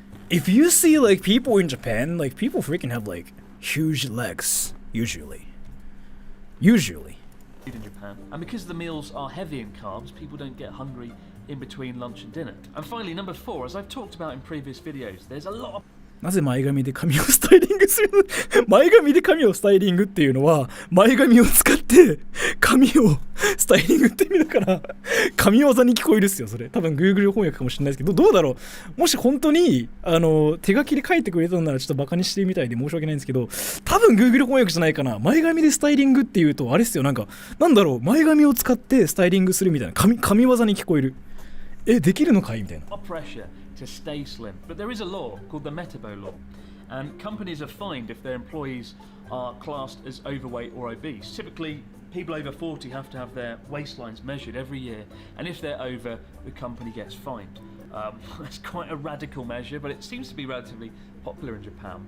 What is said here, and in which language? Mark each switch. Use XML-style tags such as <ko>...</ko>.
<en>If you see like people in Japan, like people freaking have like huge legs usually. in Japan. And because the meals are heavy in carbs, people don't get hungry in between lunch and dinner. And finally, number 4, as I've talked about in previous videos, there's a lot of</en> <ja>なぜ前髪で髪をスタイリングするの前髪で髪をスタイリングっていうのは、前髪を使って髪をスタイリングって意味だから、神業に聞こえるっすよ、それ。多分 Google 翻訳かもしれないですけど、どうだろう。もし本当に、手書きで書いてくれたのならちょっとバカにしてみたいで申し訳ないんですけど、多分 Google 翻訳じゃないかな。前髪でスタイリングっていうと、あれっすよ、なんだろう、前髪を使ってスタイリングするみたいな、神業に聞こえる。できるのかいみたいな。</ja> <en>To stay slim, but there is a law called the Metabo law, and companies are fined if their employees are classed as overweight or obese. Typically, people over 40 have to have their waistlines measured every year, and if they're over, the company gets fined. That's quite a radical measure, but it seems to be relatively popular in Japan.</en>